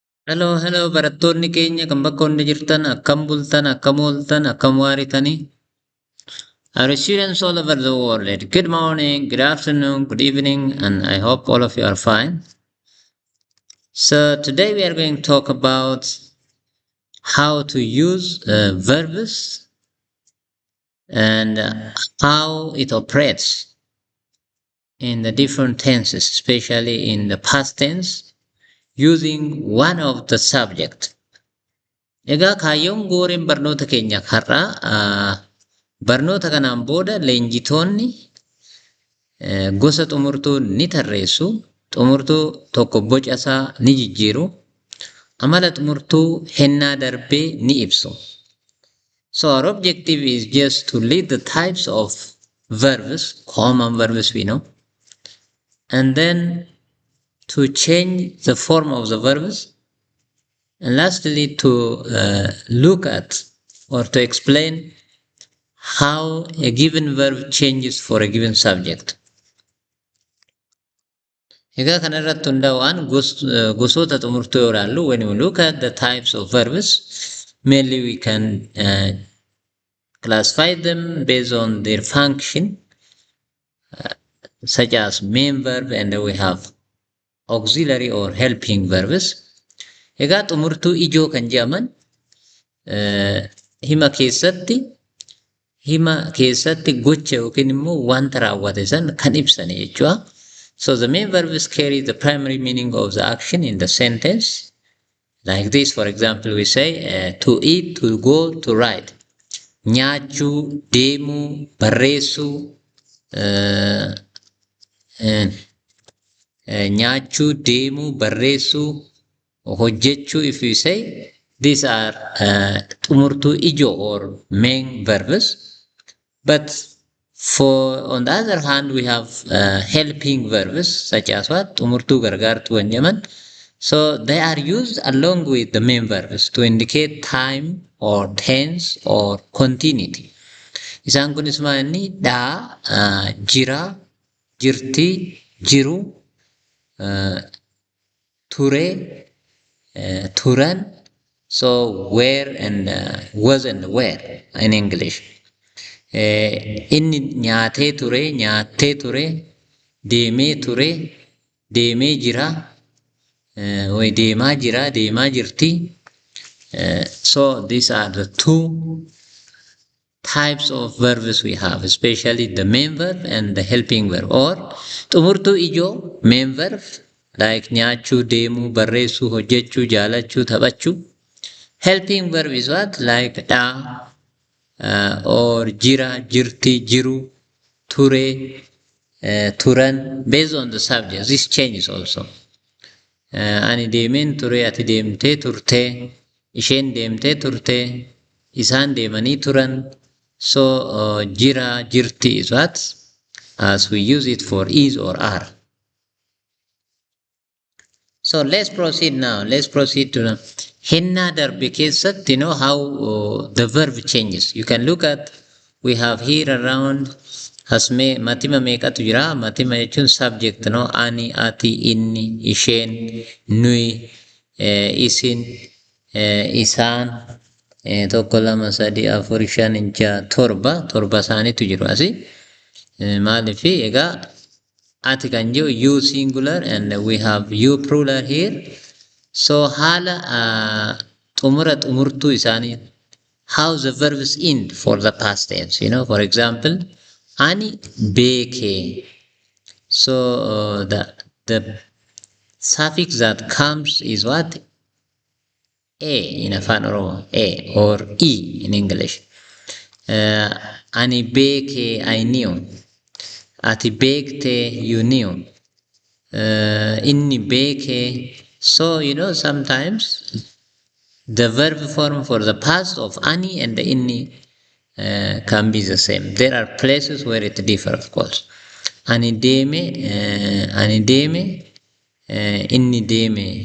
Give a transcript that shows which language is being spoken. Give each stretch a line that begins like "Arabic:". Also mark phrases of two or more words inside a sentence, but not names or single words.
Oromo: Hello, barattoonni keenya kan bakka hundi jirtan akkam bultan, akkam ooltan, akkam waaritanii.
English: Our students all over the world, good morning, good afternoon, good evening, and I hope all of you are fine. So today we are going to talk about how to use verbs and how it operates in the different tenses, especially in the past tense, using one of the subject.
Oromo: Egaa kaayyoon gooreen barnoota keenya har'aa barnoota kanaan booda leenjitoonni gosa xumurtuu ni tarreessu, xumurtuu tokko boca isaa ni jijjiiru, amala xumurtuu hennaa darbee ni ibsu.
English: So our objective is just to lead the types of verbs, common verbs we know, and then to change the form of the verbs, and lastly to look at or to explain how a given verb changes for a given subject.
Oromo: Egaa kanarratti hundaa'uun gosoota xumurtuu yoo ilaallu,
English: when we look at the types of verbs, mainly we can classify them based on their function, such as main verb, and then we have auxiliary or helping verbs.
Oromo: Egaa xumurtuu ijoo kan jedhaman hima keessatti gocha yookiin immoo wanta raawwate san kan ibsan jechuudha.
English: So the main verbs carry the primary meaning of the action in the sentence. Like this, for example, we say to eat, to go, to ride.
Oromo: Nyaachuu, deemuu, barreessuu, nyaachuu, deemuu, barreessuu, hojjechuu.
English: If you say these are
Oromo: xumurtuu ijoo
English: or main verbs. But on the other hand, we have helping verbs such as what?
Oromo: Xumurtuu gargaartuu kan jedhaman.
English: So they are used along with the main verbs to indicate time or tense or continuity.
Oromo: Isaan kunis maalni dhaa, jira, jirti, jiru, ture, turan.
English: So where and was and where in English.
Oromo: Inni nyaatee ture, nyaattee ture, deemee ture, deemee jira, deemaa jira, deemaa jirti.
English: So these are the two types of verbs we have, especially the main verb and the helping verb.
Oromo: Or xumurtuu ijoo,
English: main verb, like
Oromo: nyaachuu, deemuu, barreessuu, hojjechuu, jaalachuu, taphachuu.
English: Helping verb is what? Like dhaa, or
Oromo: jira, jirti, jiru, ture, turan,
English: based on the subject. This changes also.
Oromo: Ani deemeen ture, ati deemtee turte, isheen deemtee turte, isaan deemanii turan.
English: So
Oromo: jira, jirti
English: is what? As we use it for is or are. So let's proceed now. Let's proceed to
Oromo: hennaa darbe keessatti,
English: you know how the verb changes. You can look at, we have here around
Oromo: matima meeqatu jira. Matima jechuun subject, no? Ani, ati, inni, isheen, nuyi, isin, isaan, tokko, lama, sadii, afur, shan, jaha, torba isaaniitu jiru asii. Maaliifi egaa ati kan jiru
English: you singular and we have you plural here.
Oromo: So haala xumurtuu isaanii,
English: how the verbs end for the past tense. You know, for example,
Oromo: ani beeke.
English: So the suffix that comes is what? A in Afaan Oromo, A, or E in English.
Oromo: Ani beeke,
English: I knew.
Oromo: Ati beekte,
English: you knew.
Oromo: Inni beeke.
English: So, you know, sometimes the verb form for the past of ani and the inni can be the same. There are places where it differs, of course.
Oromo: Ani deeme, inni deeme.